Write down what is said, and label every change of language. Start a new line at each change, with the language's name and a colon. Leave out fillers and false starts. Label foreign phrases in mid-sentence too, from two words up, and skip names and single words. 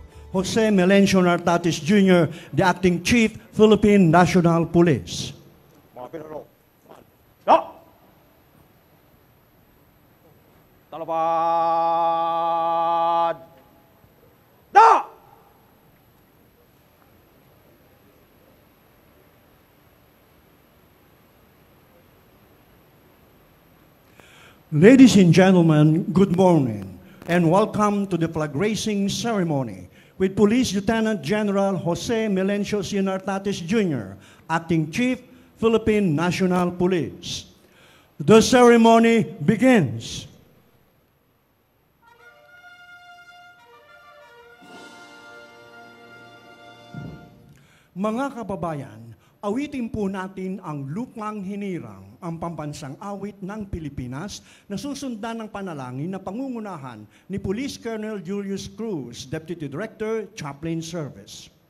English: Jose Melencio Nartatis Jr., the Acting Chief, Philippine National Police.
Filipino: Mga pinaro. Da! Talabad! Da!
English: Ladies and gentlemen, good morning and welcome to the flag raising ceremony with Police Lieutenant General Jose Melencio C. Nartatis Jr., Acting Chief, Philippine National Police. The ceremony begins.
Filipino: Mga kababayan, awitin po natin ang Lupang Hinirang, ang pambansang awit ng Pilipinas na susundan ng panalangin na pangungunahan ni Police Colonel Julius Cruz, Deputy Director, Chaplain Service.